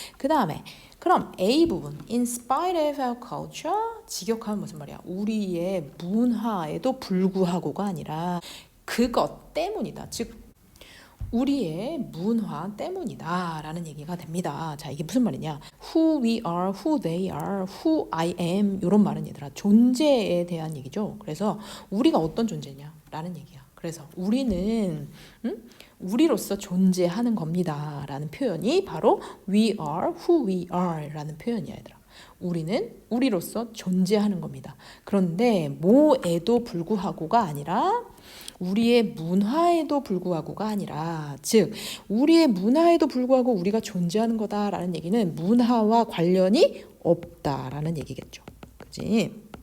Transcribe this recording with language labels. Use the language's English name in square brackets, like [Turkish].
[Korean] 그 다음에 그럼 A 부분 in spite of our culture 직역하면 무슨 말이야? 우리의 문화에도 불구하고가 아니라 그것 때문이다. 즉 우리의 문화 때문이다 라는 얘기가 됩니다. 자, 이게 무슨 말이냐? [English] Who we are, who they are, who I am 이런 말은 얘들아 존재에 대한 얘기죠. [Korean] 그래서 우리가 어떤 존재냐 라는 얘기야. 그래서 우리는 우리로서 존재하는 겁니다 라는 표현이 바로 we are who we are 라는 표현이야 얘들아. 우리는 우리로서 존재하는 겁니다. 그런데 뭐에도 불구하고가 아니라 우리의 문화에도 불구하고가 아니라 즉 우리의 문화에도 불구하고 우리가 존재하는 거다라는 얘기는 문화와 관련이 없다라는 얘기겠죠. 그치?